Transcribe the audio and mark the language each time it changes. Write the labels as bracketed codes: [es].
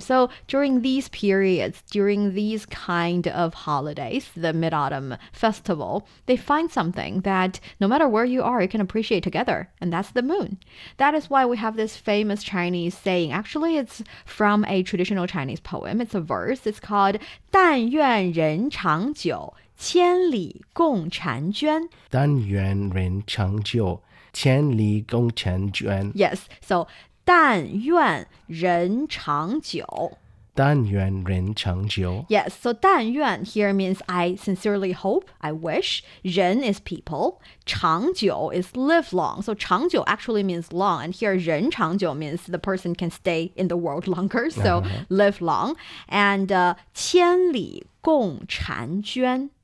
[en] So during these periods, during these kind of holidays, the Mid-Autumn Festival, they find something that no matter where you are, you can appreciate together, and that's the moon. That is why we have this famous Chinese saying. Actually, it's from a traditional Chinese poem. It's a verse. It's called [zh] 但愿人长久，千里共婵娟。但愿人长久，千里共婵娟。 [en] Yes, so [zh] 但愿人长久。但愿人长久. [en] Yes, so 但愿 here means I sincerely hope, I wish. 人 is people. 长久 is live long. So 长久 actually means long. And here 人长久 means the person can stay in the world longer. So live long. And 千里共婵娟.